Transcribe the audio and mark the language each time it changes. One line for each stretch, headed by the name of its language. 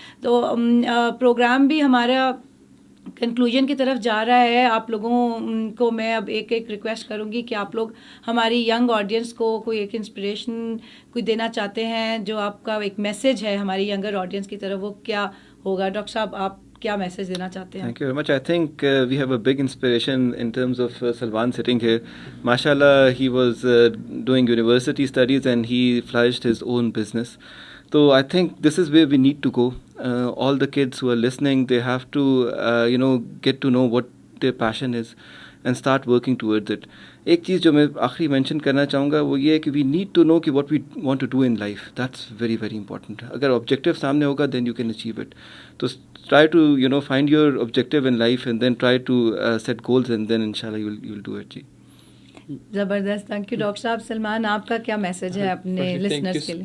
Urdu: تو پروگرام بھی ہمارا کنکلوژن کی طرف جا رہا ہے. آپ لوگوں کو میں اب ایک ریکویسٹ کروں گی کہ آپ لوگ ہماری ینگ آڈینس کو کوئی ایک انسپریشن کوئی دینا چاہتے ہیں, جو آپ کا ایک میسج ہے ہماری ینگر آڈینس کی طرف, وہ کیا ہوگا؟ ڈاکٹر صاحب آپ کیا میسج دینا چاہتے ہیں؟
English: Thank you very much. I think we have a big inspiration in terms of Salwan sitting here. MashaAllah, he was doing university studies and he flourished his own business. So I think this is where we need to go. All the kids who are listening, they have to, get to know what their passion is and start working towards it.
Urdu: ایک چیز جو میں آخری mention کرنا چاہوں گا وہ یہ ہے کہ
English: we need to know
Urdu: کہ
English: What we want to do in life. That's very very important.
Urdu: اگر آبجیکٹیو سامنے ہوگا
English: Then you can achieve it. تو try to find your objective in life and then try to set goals and then انشاءاللہ you will do it. جی
Urdu: زبردست, thank you doctor صاحب. سلمان, آپ کا کیا میسج ہے اپنے لسنرز کے لیے؟